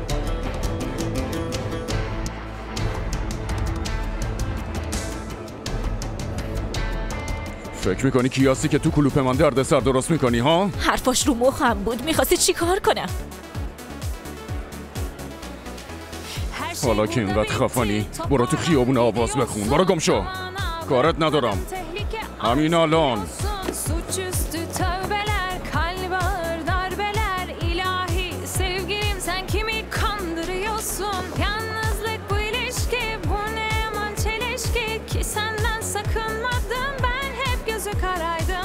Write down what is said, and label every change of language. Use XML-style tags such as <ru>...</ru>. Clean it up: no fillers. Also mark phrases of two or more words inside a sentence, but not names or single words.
<fa>فکر میکنی کی هستی که تو کلوپ من درد سر درست میکنی ها؟ حرفاش رو مخم بود. میخواستی چی کار کنم؟</fa> <tr>Her</tr> <fa>حالا که اینقدر خفنی برو تو خیابون آواز بخون. برو گم شو، کارت ندارم همین الان.</fa> <tr>Suçüstü tövbeler, kalbar darbeler. İlahi sevgilim, sen kimi kandırıyorsun? Yalnızlık bu ilişki, bu ne yaman çelişki. Ki senden sakınmadım, ben hep gözü karaydım.</tr>